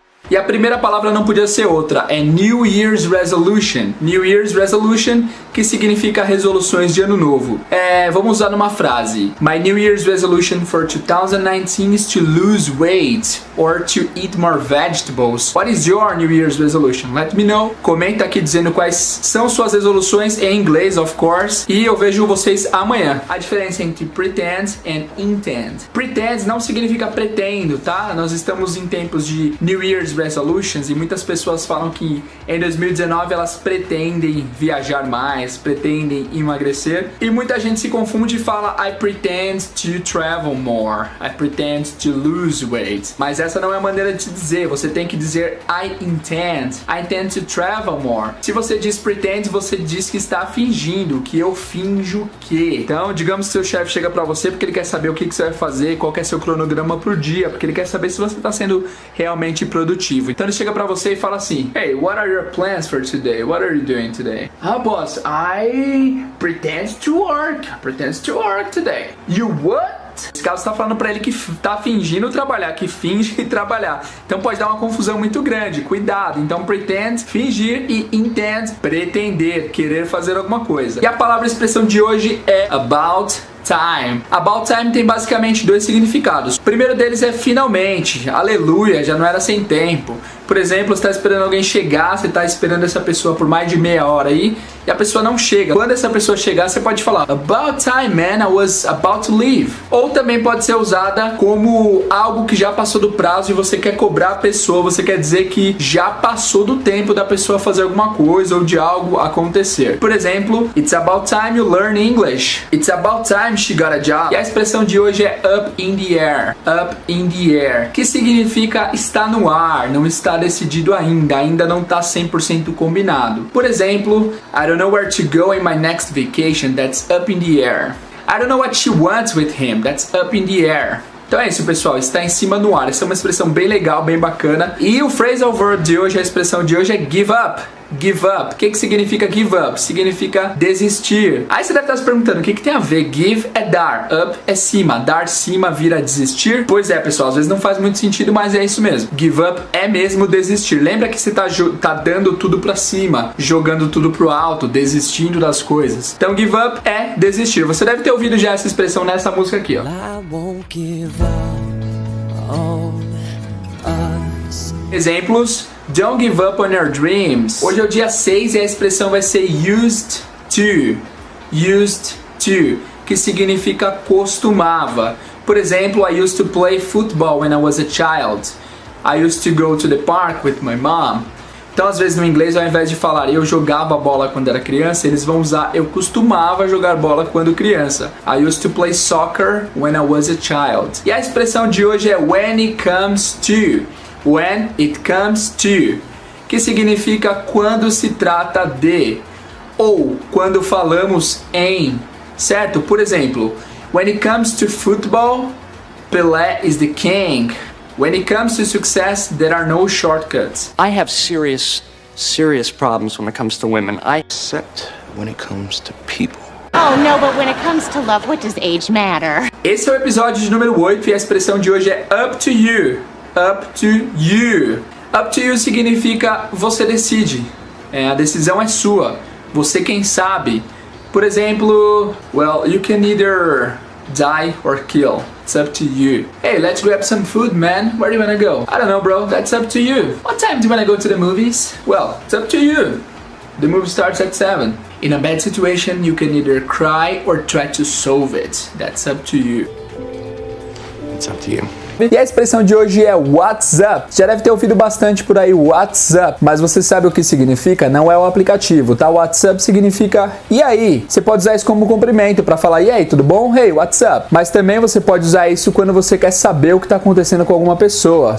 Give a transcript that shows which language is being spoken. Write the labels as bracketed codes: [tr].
[pt] E a primeira palavra não podia ser outra, é New Year's Resolution. New Year's Resolution, que significa resoluções de ano novo. Vamos usar numa frase. [en] My New Year's resolution for 2019 is to lose weight or to eat more vegetables. What is your New Year's resolution? Let me know. [pt] Comenta aqui dizendo quais são suas resoluções em inglês, [en] of course. [pt] E eu vejo vocês amanhã. A diferença entre pretend and intend. Pretend não significa pretendo, tá? Nós estamos em tempos de New Year's resolutions e muitas pessoas falam que em 2019 elas pretendem viajar mais, pretendem emagrecer. E muita gente se confunde e fala [en] I pretend to travel more. I pretend to lose weight. [pt] Mas essa não é a maneira de dizer. Você tem que dizer [en] I intend to travel more. [pt] Se você diz pretend, você diz que está fingindo, que eu finjo que. Então, digamos que seu chefe chega pra você porque ele quer saber o que você vai fazer, qual que é seu cronograma por dia, porque ele quer saber se você está sendo realmente produtivo. Então ele chega pra você e fala assim: [en] Hey, what are your plans for today? What are you doing today? Ah, boss, I pretend to work. I pretend to work today. You what? [pt] Esse caso está falando para ele que está fingindo trabalhar, que finge trabalhar. Então pode dar uma confusão muito grande. Cuidado. Então pretend, fingir, e intend, pretender, querer fazer alguma coisa. E a palavra expressão de hoje é about time. About time tem basicamente dois significados. O primeiro deles é finalmente, aleluia, já não era sem tempo. Por exemplo, você está esperando alguém chegar, você está esperando essa pessoa por mais de meia hora aí, e a pessoa não chega. Quando essa pessoa chegar, você pode falar [en] about time, man, I was about to leave. [pt] Ou também pode ser usada como algo que já passou do prazo e você quer cobrar a pessoa, você quer dizer que já passou do tempo da pessoa fazer alguma coisa ou de algo acontecer. Por exemplo, [en] it's about time you learn English. It's about time she got a job. [pt] E a expressão de hoje é [en] up in the air. [pt] Up in the air, que significa está no ar, não está decidido ainda não está 100% combinado. Por exemplo, [en] I don't know where to go in my next vacation, that's up in the air. I don't know what she wants with him, that's up in the air. [pt] Então é isso, pessoal, está em cima no ar. Essa é uma expressão bem legal, bem bacana. E o phrasal verb de hoje, a expressão de hoje é give up. Give up. O que significa give up? Significa desistir. Aí você deve estar se perguntando, o que tem a ver? Give é dar, up é cima. Dar cima vira desistir? Pois é, pessoal, às vezes não faz muito sentido, mas é isso mesmo. Give up é mesmo desistir. Lembra que você tá dando tudo pra cima, jogando tudo pro alto, desistindo das coisas. Então give up é desistir. Você deve ter ouvido já essa expressão nessa música aqui, ó. [en] I won't give up on us. [pt] Exemplos: [en] Don't give up on your dreams. [pt] Hoje é o dia 6 e a expressão vai ser used to. Used to, que significa costumava. Por exemplo, [en] I used to play football when I was a child. I used to go to the park with my mom. [pt] Então, às vezes no inglês, ao invés de falar eu jogava bola quando era criança, eles vão usar eu costumava jogar bola quando criança. [en] I used to play soccer when I was a child. [pt] E a expressão de hoje é when it comes to. When it comes to, que significa quando se trata de, ou quando falamos em, certo? Por exemplo, [en] when it comes to football, Pelé is the king. When it comes to success, there are no shortcuts. I have serious problems when it comes to women. Except when it comes to people. Oh, no, but when it comes to love, what does age matter? [pt] Esse é o episódio de número 8 e a expressão de hoje é up to you. Up to you. Up to you significa você decide. A decisão é sua. Você quem sabe. Por exemplo, [en] well, you can either die or kill. It's up to you. Hey, let's grab some food, man. Where do you wanna go? I don't know, bro. That's up to you. What time do you wanna go to the movies? Well, it's up to you. The movie starts at 7. In a bad situation, you can either cry or try to solve it. That's up to you. It's up to you. [pt] E a expressão de hoje é what's up. Já deve ter ouvido bastante por aí what's up, mas você sabe o que significa? Não é o aplicativo, tá? What's up significa e aí? Você pode usar isso como cumprimento para falar e aí, tudo bom? [en] Hey, what's up? [pt] Mas também você pode usar isso quando você quer saber o que está acontecendo com alguma pessoa.